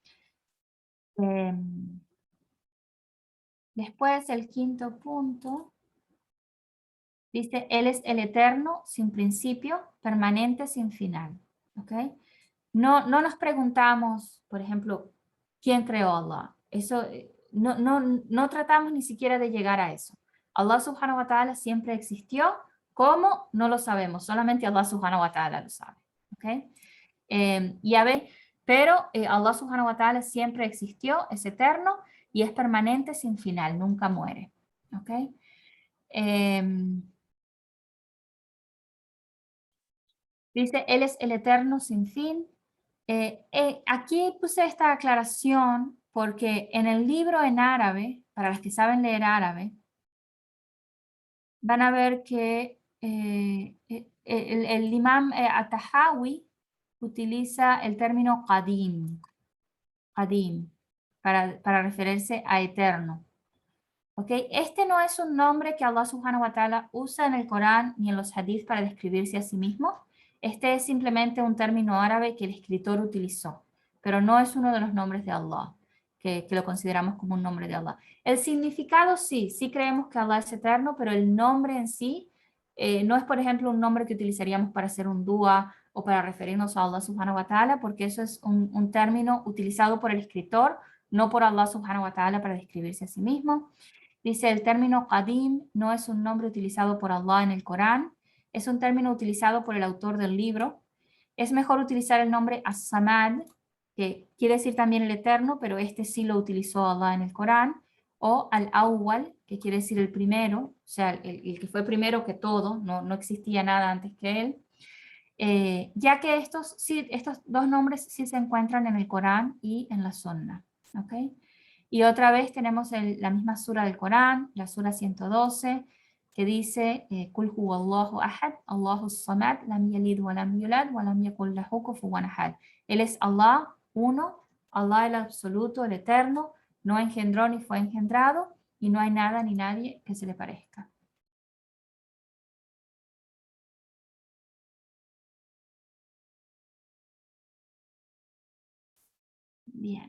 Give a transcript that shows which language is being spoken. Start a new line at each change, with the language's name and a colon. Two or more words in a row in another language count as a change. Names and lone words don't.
Spanish: Después, el quinto punto, dice, Él es el eterno, sin principio, permanente, sin final. ¿Ok? No nos preguntamos, por ejemplo, ¿quién creó a Allah? Eso, no tratamos ni siquiera de llegar a eso.
Arabic: الله سبحانه وتعالى
Spanish: siempre existió. ¿Cómo? No lo sabemos. Solamente
Arabic: الله سبحانه وتعالى
Spanish: lo sabe. ¿Okay? Pero
Arabic: الله سبحانه وتعالى
Spanish: siempre existió, es eterno y es permanente sin final, nunca muere. ¿Okay? Dice, Él es el eterno sin fin. Aquí puse esta aclaración porque en el libro en árabe, para los que saben leer árabe, van a ver que el imam At-Tahawi utiliza el término qadim, para referirse a eterno. ¿Ok? Este no es un nombre que
Arabic: الله سبحانه وتعالى
Spanish: usa en el Corán ni en los hadith para describirse a sí mismo. Este es simplemente un término árabe que el escritor utilizó, pero no es uno de los nombres de Allah, que lo consideramos como un nombre de Allah. El significado sí, sí creemos que Allah es eterno, pero el nombre en sí no es, por ejemplo, un nombre que utilizaríamos para hacer un dua o para referirnos a
Arabic: الله سبحانه وتعالى,
Spanish: porque eso es un término utilizado por el escritor, no por
Arabic: الله سبحانه وتعالى
Spanish: para describirse a sí mismo. Dice, el término Qadim no es un nombre utilizado por Allah en el Corán, es un término utilizado por el autor del libro. Es mejor utilizar el nombre As-Samad, que quiere decir también el Eterno, pero este sí lo utilizó Allah en el Corán, o Al-Awwal, que quiere decir el primero, o sea, el que fue primero que todo, no existía nada antes que él. Ya que estos dos nombres sí se encuentran en el Corán y en la Sunna. ¿Ok? Y otra vez tenemos la misma sura del Corán, la sura 112, que dice,
Arabic: قل هو الله أحد، الله الصمد، لم يلد ولم يولد، ولم يكن له كفوا أحد.
Spanish: Él es Allah, uno, Allah el absoluto, el eterno, no engendró ni fue engendrado, y no hay nada ni nadie que se le parezca. Bien.